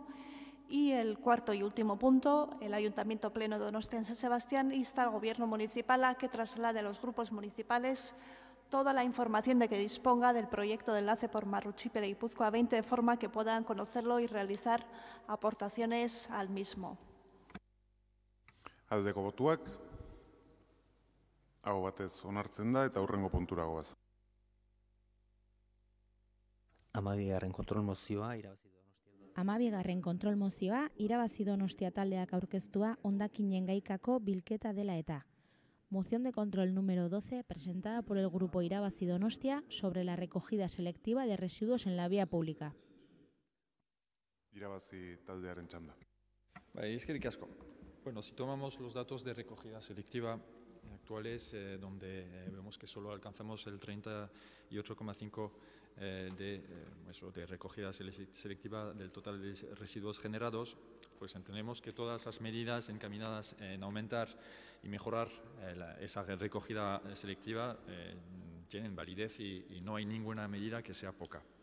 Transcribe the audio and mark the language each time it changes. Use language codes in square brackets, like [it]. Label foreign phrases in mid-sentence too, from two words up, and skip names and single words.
[es] Y el cuarto y último punto, el Ayuntamiento Pleno de Donostia San Sebastián insta al Gobierno Municipal a que traslade a los grupos municipales toda la información de que disponga del proyecto de enlace por Marruchipe de Guipúzcoa 20 de forma que puedan conocerlo y realizar aportaciones al mismo. [eu] Aldeko botuak, aho batez onartzen da eta hurrengo puntura goaz. 12. kontrol mozioa irabazi Donostia. 12. kontrol mozioa irabazi Donostia taldeak aurkeztua hondakinen gaikako bilketa dela eta. [es] Moción de control número 12 presentada por el Grupo Irabazi Donostia sobre la recogida selectiva de residuos en la vía pública. [eu] Irabazi taldearen txanda. Eskerrik asko. [es] Bueno, si tomamos los datos de recogida selectiva actuales, donde vemos que solo alcanzamos el 38,5% de recogida selectiva del total de residuos generados, pues entendemos que todas las medidas encaminadas en aumentar y mejorar esa recogida selectiva tienen validez y no hay ninguna medida que sea poca.